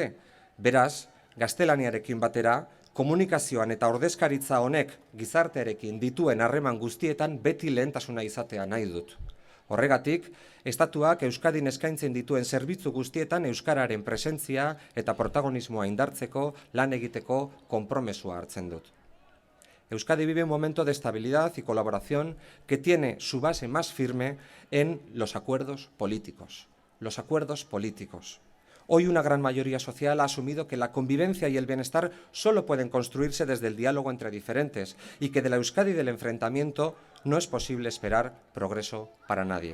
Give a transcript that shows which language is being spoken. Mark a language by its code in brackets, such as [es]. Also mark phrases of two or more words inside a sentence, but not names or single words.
[eu] Beraz, gaztelaniarekin batera, komunikazioan eta ordezkaritza honek gizartearekin dituen harreman guztietan beti lehentasuna izatea nahi dut. Horregatik, estatuak Euskadin eskaintzen dituen zerbitzu guztietan euskararen presentzia eta protagonismoa indartzeko lan egiteko konpromesua hartzen dut. [es] Euskadi vive un momento de estabilidad y colaboración que tiene su base más firme en los acuerdos políticos. Los acuerdos políticos. Hoy una gran mayoría social ha asumido que la convivencia y el bienestar solo pueden construirse desde el diálogo entre diferentes y que de la Euskadi del enfrentamiento no es posible esperar progreso para nadie.